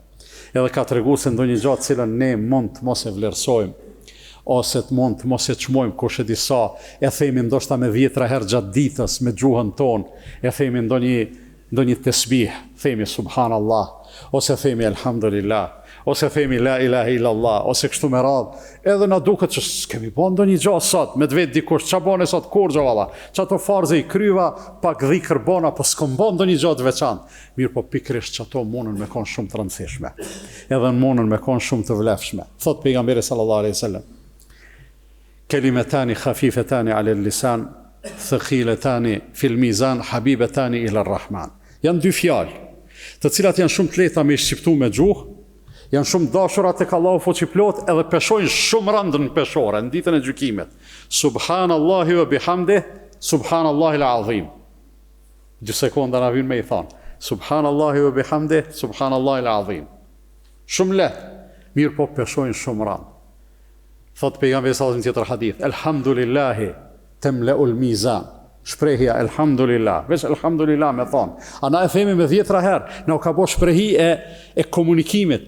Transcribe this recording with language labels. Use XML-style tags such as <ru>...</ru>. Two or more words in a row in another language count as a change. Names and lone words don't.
<sq>Edhe ka tregu se ndonjë gjë të cilën ne mund të mos e vlerësojmë, ose të mund të mos e çmojmë kush e di sa, e themi ndoshta me 10 herë gjatë ditës me gjuhën tonë, e themi ndonjë tesbih, themi subhanallah, ose themi alhamdulillah, ose themi</sq> <ar>لا إله إلا الله,</ar> <sq>ose kështu me radhë, edhe na duket që s'kemi bën ndonjë gjë sot, me të vetë dikush ç'a bën sot kurrë valla, çato farze i kryva, pak dhikr bona, po s'kam bën ndonjë gjë të veçantë. Mirë, po pikërisht çato mundën me kon shumë të rëndësishme, edhe mundën me kon shumë të vlefshme. Thot pejgamberi</sq> <ar>صلى الله عليه وسلم كلمتان خفيفتان على اللسان ثقيلتان في الميزان حبيبتان إلى الرحمن.</ar> <sq>Janë dy fjalë, të cilat janë shumë të lehta me shqiptu me gjuhë, janë shumë dashura tek Allahu fuqiplot, edhe peshojnë shumë rëndën peshore në ditën e gjykimit.</sq> <ar>سبحان الله وبحمده سبحان الله العظيم.</ar> <sq>2 sekonda na vjen me i thon.</sq> <ar>سبحان الله وبحمده سبحان الله العظيم.</ar> <sq>Shumë lehtë, mirë po peshojnë shumë rëndë. Thot pejgamberi</sq> <ar>صلى الله عليه وسلم</ar> <sq>tjetër hadith,</sq> <ar>الحمد لله تملأ الميزان.</ar> <sq>Shprehja elhamdulillah, veç elhamdulillah me thon. Ana e themi me 10 herë, na u ka bosh shprehi e komunikimit.</sq>